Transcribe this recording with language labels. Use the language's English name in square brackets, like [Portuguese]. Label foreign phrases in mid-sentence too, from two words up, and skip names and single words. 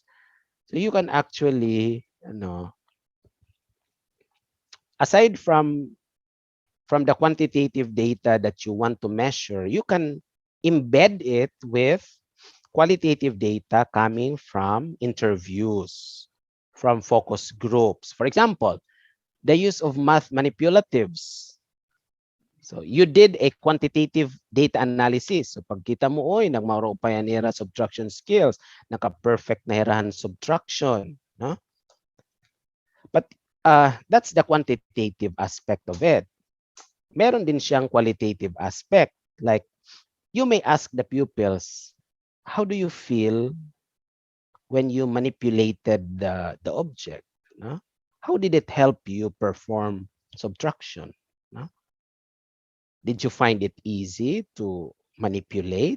[English] So you can actually, aside from the quantitative data that you want to measure, you can embed it with qualitative data coming from interviews, from focus groups. For example, the use of math manipulatives. So you did a quantitative data analysis. [Waray] So pagkita mo, oy, nagmaro pa yan nira subtraction skills, naka-perfect na hirahan subtraction. [English] But that's the quantitative aspect of it. [Filipino] Meron din siyang qualitative aspect. [English] Like, you may ask the pupils, how do you feel when you manipulated the object? How did it help you perform subtraction? Did you find it easy to manipulate?